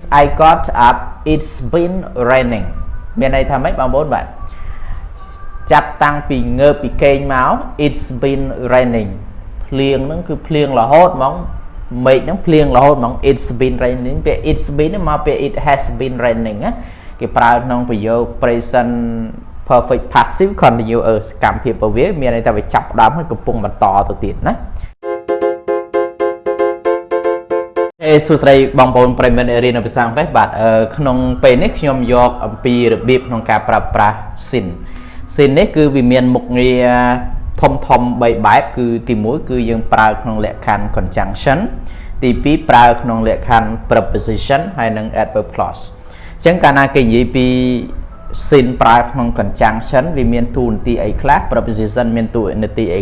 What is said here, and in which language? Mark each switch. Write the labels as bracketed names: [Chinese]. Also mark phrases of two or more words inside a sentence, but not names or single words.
[English] I got up it's been raining [Khmer] មានន័យថាម៉េចបងប្អូនបាទចាប់តាំងពីងើបពីគេងមក [English] it's been raining [Khmer] ភ្លៀងហ្នឹងគឺភ្លៀងរហូតហ្មងមេឃហ្នឹងភ្លៀងរហូតហ្មង [English] it's been raining [Khmer] ពេល [English] it's been [Khmer] មកពេល [English] it has been raining [Khmer] ណាគេប្រើក្នុងប្រយោគ [English] present perfect passive continuous [Khmer] កម្មភាពពវាមានន័យថាវាចាប់ផ្ដើមហើយកំពុងបន្តទៅទៀតណាសួស្តីបងប្អូនប្រិយមិត្តរៀនភាសាអង់គ្លេសបាទក្នុងពេលនេះខ្ញុំយក អំពីរបៀបក្នុងការប្រើប្រាស់ sin នេះគឺវាមានមុខងារធំ3បែបគឺទី1គឺយើងប្រើក្នុងលក្ខខណ្ឌ conjunction ទី2ប្រើក្នុងលក្ខខណ្ឌ preposition ហើយនិង [English] adverb clause [Khmer] អញ្ចឹងកាលណាគេនិយាយពី sin ប្រើក្នុង conjunction វាមានតួនាទីអីខ្លះ preposition មានតួនាទីអី